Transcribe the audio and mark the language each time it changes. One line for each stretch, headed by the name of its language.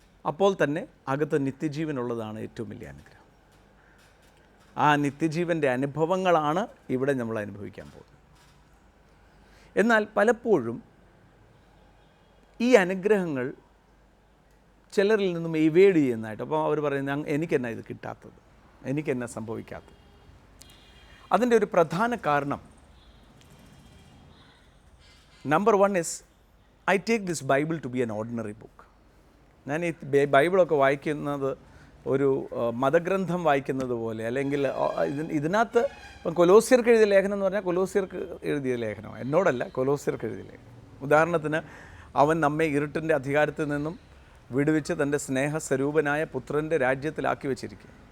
Malayalam: അപ്പോൾ തന്നെ അകത്ത് നിത്യജീവനുള്ളതാണ് ഏറ്റവും വലിയ അനുഗ്രഹം. ആ നിത്യജീവൻ്റെ അനുഭവങ്ങളാണ് ഇവിടെ നമ്മൾ അനുഭവിക്കാൻ പോകുന്നത്. എന്നാൽ പലപ്പോഴും ഈ അനുഗ്രഹങ്ങൾ ചിലരിൽ നിന്നും എവേഡ് ചെയ്യുന്നതായിട്ട്, അപ്പോൾ അവർ പറയുന്നത് എനിക്കെന്നാ ഇത് കിട്ടാത്തത്, എനിക്കെന്നാ സംഭവിക്കാത്തത്? അതിൻ്റെ ഒരു പ്രധാന കാരണം, number 1
English: is I take this Bible to be an ordinary book.
Malayalam: ഞാൻ ഈ ബൈബിളൊക്കെ വായിക്കുന്നത് ഒരു മതഗ്രന്ഥം വായിക്കുന്നത് പോലെ, അല്ലെങ്കിൽ ഇതിനകത്ത് ഇപ്പം കൊലോസ്യർക്ക് എഴുതിയ ലേഖനം എന്ന് പറഞ്ഞാൽ കൊലോസ്യർക്ക് എഴുതിയ ലേഖനമാണ്, എന്നോടല്ല, കൊലോസ്യർക്ക് എഴുതിയ ലേഖനം. ഉദാഹരണത്തിന്, അവൻ നമ്മെ ഇരുട്ടിൻ്റെ അധികാരത്തിൽ നിന്നും വിടുവിച്ച് തൻ്റെ സ്നേഹസ്വരൂപനായ പുത്രൻ്റെ രാജ്യത്തിലാക്കി വെച്ചിരിക്കുക.